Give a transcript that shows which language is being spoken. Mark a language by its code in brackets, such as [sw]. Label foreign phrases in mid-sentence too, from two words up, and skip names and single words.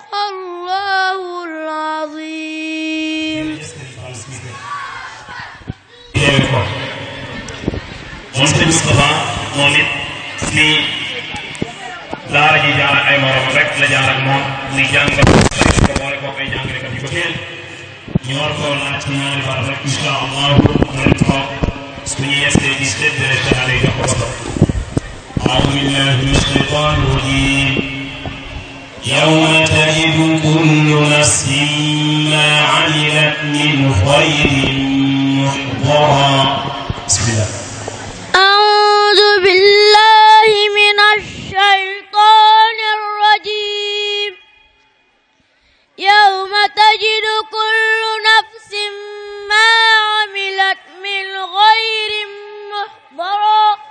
[ar] الله العظيم. [wo] moom sëñ Moustapha moom it fii daara ji jaar ak ay morom rek la jaar ak moom muy jàngal ko boole ko ay jàngalekat yu ko teel ñu war koo laaj ci ñaari baat rek [ar] إن شاء الله [wo] mu leen toog su ñu yestee di séddale taale jox ko boppam. [ar] أعوذ بالله من الشيطان الرجيم يوم تجد كل نفس ما عملت من خير محضرا. بسم الله. أعوذ بالله من الشيطان الرجيم يوم تجد كل نفس ما عملت من خير محضرا